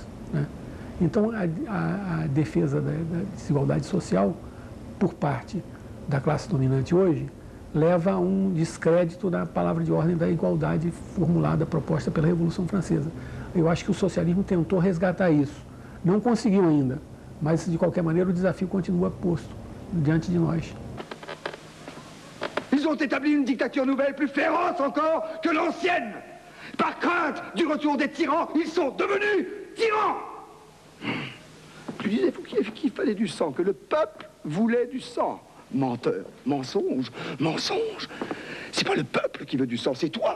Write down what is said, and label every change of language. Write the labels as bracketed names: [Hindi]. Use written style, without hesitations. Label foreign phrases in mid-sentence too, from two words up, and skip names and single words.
[Portuguese] Então, a defesa da desigualdade social, por parte da classe dominante hoje, leva a um descrédito da palavra de ordem da igualdade formulada, proposta pela Revolução Francesa. Eu acho que o socialismo tentou resgatar isso. Não conseguiu ainda, mas, de qualquer maneira, o desafio continua posto diante de nós. [French] Ils ont établi une dictature nouvelle plus féroce encore que l'ancienne. Par crainte du retour des tyrans, ils sont devenus tyrans. Tu disais qu'il fallait du sang, que le peuple voulait du sang. Menteur, mensonge, mensonge. C'est pas le peuple qui veut du sang, c'est toi.